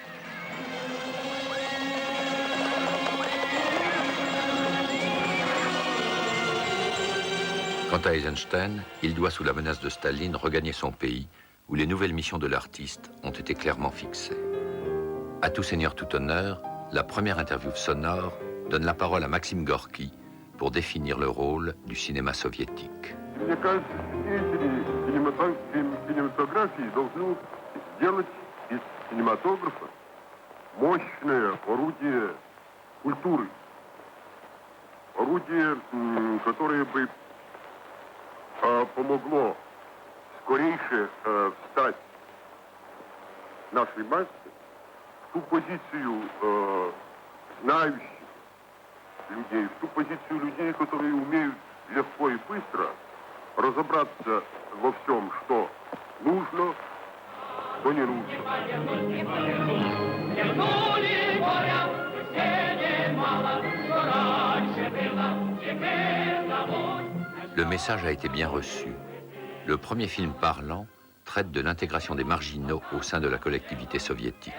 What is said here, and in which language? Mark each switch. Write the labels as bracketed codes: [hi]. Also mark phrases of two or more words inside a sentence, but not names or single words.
[fr] Quant à Eisenstein, il doit, sous la menace de Staline, regagner son pays, où les nouvelles missions de l'artiste ont été clairement fixées. À tout seigneur, tout honneur, la première interview sonore donne la parole à Maxime Gorky pour définir le rôle du cinéma soviétique. [ru] Мне кажется, деятели кинематографии должны сделать из кинематографа мощное орудие культуры. Орудие, которое бы помогло скорейше встать нашей массе в ту позицию знающих людей, в ту позицию людей, которые умеют легко и быстро разобраться во всем, что нужно, что не нужно. [fr] Le message a été bien reçu. Le premier film parlant traite de l'intégration des marginaux au sein de la collectivité soviétique.